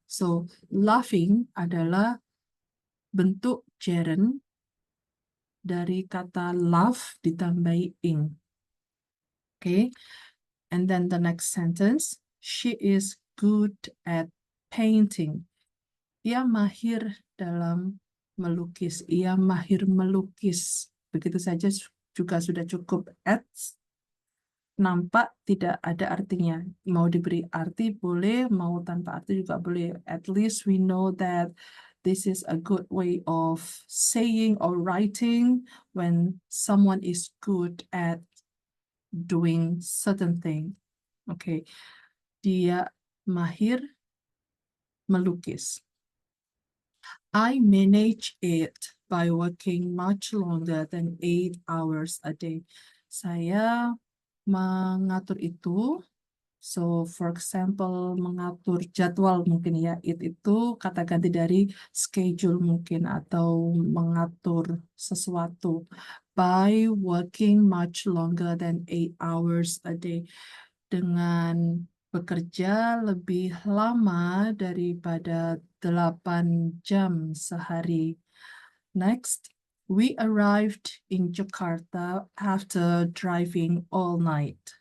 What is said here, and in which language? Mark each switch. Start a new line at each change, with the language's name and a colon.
Indonesian: So, laughing adalah bentuk gerund dari kata laugh ditambahi ing.
English: Okay, and then the next sentence, she is good at painting.
Indonesian: Ia mahir dalam melukis. Ia mahir melukis. Begitu saja juga sudah cukup. At nampak tidak ada artinya. Mau diberi arti boleh, mau tanpa arti juga boleh.
English: At least we know that this is a good way of saying or writing when someone is good at doing certain thing. Okay.
Indonesian: Dia mahir melukis.
English: I manage it by working much longer than 8 hours a day.
Indonesian: Saya mengatur itu.
English: So, for example,
Indonesian: mengatur jadwal mungkin ya. Itu kata ganti dari schedule mungkin, atau mengatur sesuatu.
English: By working much longer than 8 hours a day.
Indonesian: Dengan bekerja lebih lama daripada 8 jam sehari.
English: Next, we arrived in Jakarta after driving all night.